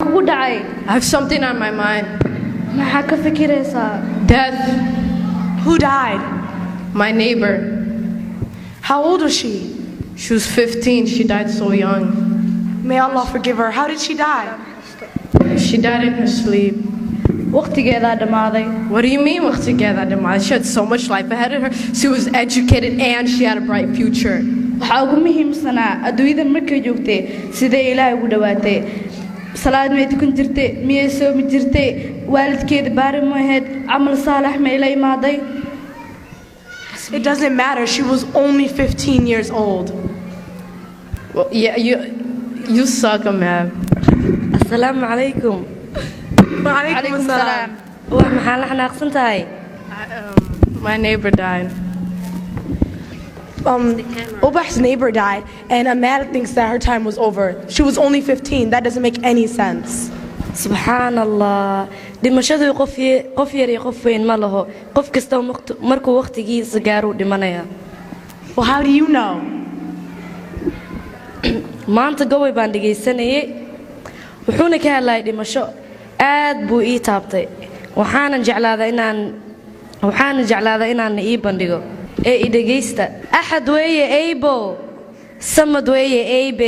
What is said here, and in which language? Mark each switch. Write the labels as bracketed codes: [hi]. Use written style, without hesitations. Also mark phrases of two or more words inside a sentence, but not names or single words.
[so] dhacay? [en] I have something on my mind. [so] Maxaa ka fikiraysaa? [en] Death. Who died? My neighbor. How old was she? She was 15. She died so young. May Allah forgive her. How did she die? She died in her sleep. [so] Waqtigeedaa dhamaaday. [en] What do you mean [so] waqtigeeda dhamaaday? [en] She had so much life ahead of her. She was educated and she had a bright future. [so] Waxaa ugu muhiimsanaa adduunyada markay joogtay sidee Ilaahay ugu dhawaatay. Salaad may tukan jirtay, miyay soomi jirtay, waalidkeeda baari ma ahayd, camal saalax ma ila imaaday. [en] It doesn't matter. She was only 15 years old. Well, yeah, you suck, man. [ar] Assalamu alaikum. Wa alaikum assalam. [so] Wax maxaa la xanaaqsan tahay? [en] My neighbor died. Obah's neighbor died, and Amanda thinks that her time was over. She was only 15. That doesn't make any sense. Subhanallah. [so] Dhimashadu qof yar iyo qof weyn ma laho. Qof kasta markuu waqtigiisa gaaro dhimanaya. [en] Well, how do you know? [so] Maanta gobay baan dhageysanayay. Wuxuuna ka hadlayay dhimasho. Aad buu ii taabtay. Waxaan jeclaaday inaan ii bandhigo. Ee dhageysta. Ahad weeye aybo. Samad weeye aybe.